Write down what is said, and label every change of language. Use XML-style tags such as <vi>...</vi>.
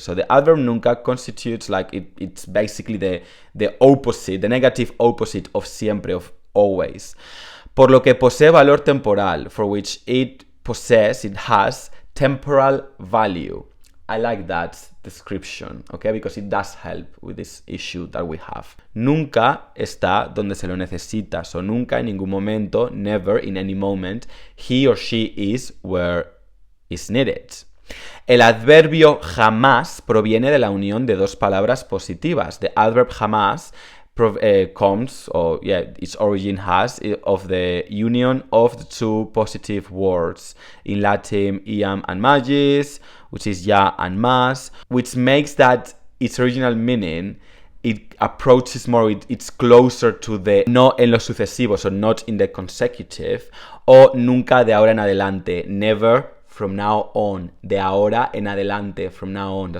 <en>So the adverb nunca constitutes like it's basically the opposite, the negative opposite of siempre, of always.</en> <es>Por lo que posee valor temporal,</es> <en>for which it has temporal value. I like that description, okay, because it does help with this issue that we have.</en> <es>Nunca está donde se lo necesita.</es> <en>So nunca,</en> <es>en ningún momento,</es> <en>never, in any moment, he or she is where is needed.</en> <es>El adverbio jamás proviene de la unión de dos palabras positivas.</es> <en>The adverb jamás comes, or its origin has, of the union of the two positive words. In Latin, iam and magis, which is ja and mas, which makes that its original meaning, it approaches more, it's closer to the</en> <es>no en lo sucesivo,</es> <en>so not in the consecutive,</en> <es>o nunca de ahora en adelante,</es> <en>never from now on,</en> <es>de ahora en adelante,</es> <en>from now on.</en>